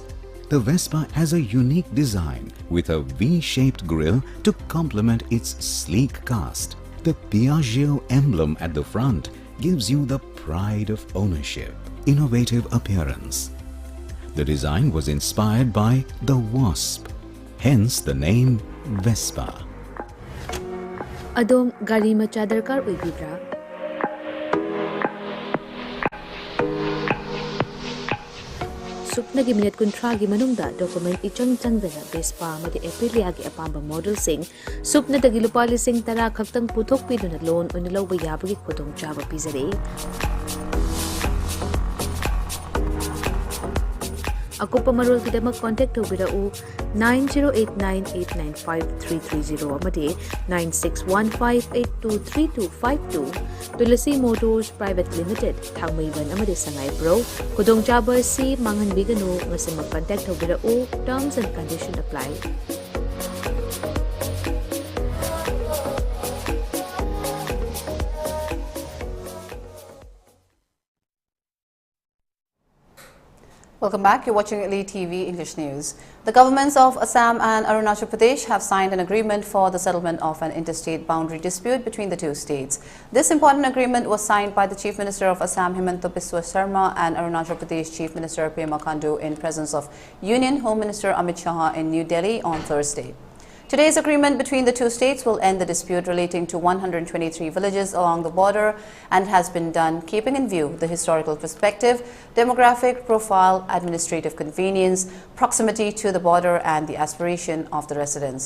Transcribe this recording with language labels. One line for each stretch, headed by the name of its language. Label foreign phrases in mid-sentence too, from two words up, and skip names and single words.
English: The Vespa has a unique design with a V-shaped grille to complement its sleek cast. The Piaggio emblem at the front gives you the pride of ownership, innovative appearance. The design was inspired by the wasp, hence the name Vespa.
Manipuri: Adom gari macha darkar oibibra? Supnagi minute kuntragi manungda document ichang changdana Vespa madi Aprilia gi apamba model sing supna dagi lupa lising tara khaktang puthok piduna loan unilaw bayabagi khudong chaba pizare. Akupa marul kidamak contact tobirau 9089895330 amadi 9615823252 Tulasi Motors Private Limited Thangmaiban amadi Sangay Pro Kudong Chaba si Mangan Bigano ngasi mag-contact tobirau
English: terms and conditions apply. Welcome back. You're watching ELITETV English News. The governments of Assam and Arunachal Pradesh have signed an agreement for the settlement of an interstate boundary dispute between the two states. This important agreement was signed by the Chief Minister of Assam Himanta Biswa Sarma and Arunachal Pradesh Chief Minister Pema Khandu in presence of Union Home Minister Amit Shah in New Delhi on Thursday. Today's agreement between the two states will end the dispute relating to 123 villages along the border and has been done keeping in view the historical perspective, demographic profile, administrative convenience, proximity to the border and the aspiration of the residents.